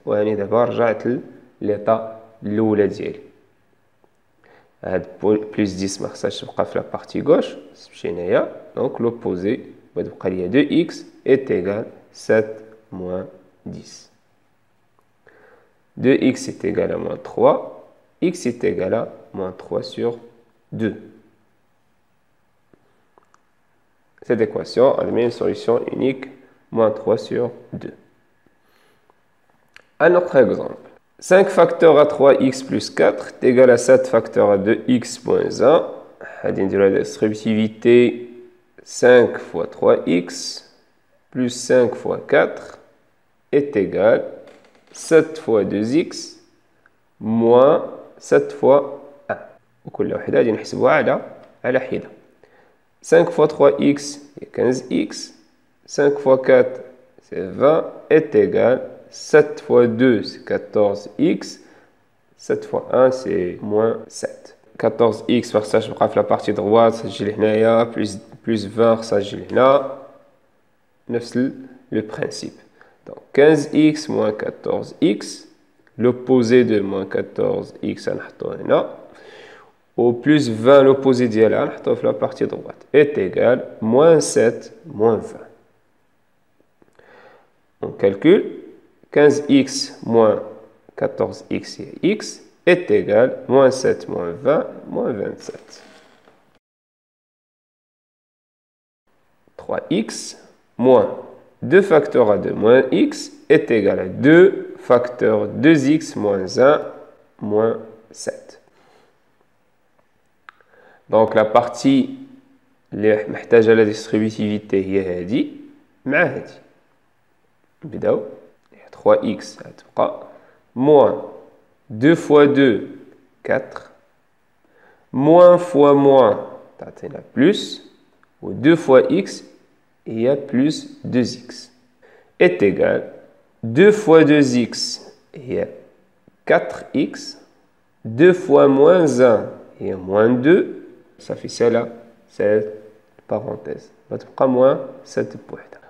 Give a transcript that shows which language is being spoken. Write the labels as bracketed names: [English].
[Arabic] وهاني دابا رجعت للإيطا الأولى ديالي. هاد plus 10 ما خصهاش تبقى في la partie gauche. تمشي هنايا. [French] Donc l'opposé [Arabic] غتبقى ليا [French] 2x est égal 7 moins 10. 2x est égal à moins 3. X est égal à moins 3 sur 2. Cette équation admet une solution unique, moins 3 sur 2. Un autre exemple. 5 facteurs à 3x plus 4 est égal à 7 facteurs à 2x moins 1. On va dire la distributivité 5 fois 3x plus 5 fois 4 est égal à 7 fois 2x moins 7 fois 1. [Arabic] وكل وحدة غادي نحسبوها على حدة. [French] 5 fois 3x c'est 15x. 5 fois 4 c'est 20 est égal 7 fois 2 c'est 14x. 7 fois 1 c'est moins 7. [Arabic] 14x خصها تبقى في la partie droite تجي لهنايا plus 20 خصها تجي لهنا. نفس [French] le principe. Donc 15x moins 14x. L'opposé de moins 14x [Arabic] نحطوه هنا. [French] Au plus 20 l'opposé [Arabic] ديالها نحطوه في [French] la partie droite est égal moins 7 moins 20. On calcule 15x moins 14x et x est égal moins 7 moins 20 moins 27. 3x moins 2 facteurs à 2 moins x est égal à 2 facteurs 2x moins 1 moins 7. Donc la partie [Arabic] اللي محتاجة [French] la distributivité [Arabic] هي هذه مع هذه. [French] نبداو 3x غتبقى moins 2 fois 2 4 moins fois moins تعطينا plus و 2 fois x il y a plus 2x est égal 2 fois 2x il y a 4x 2 fois moins 1 il y a moins 2 ça fait celle-là cette parenthèse غتبقى moins 7 بوحدة.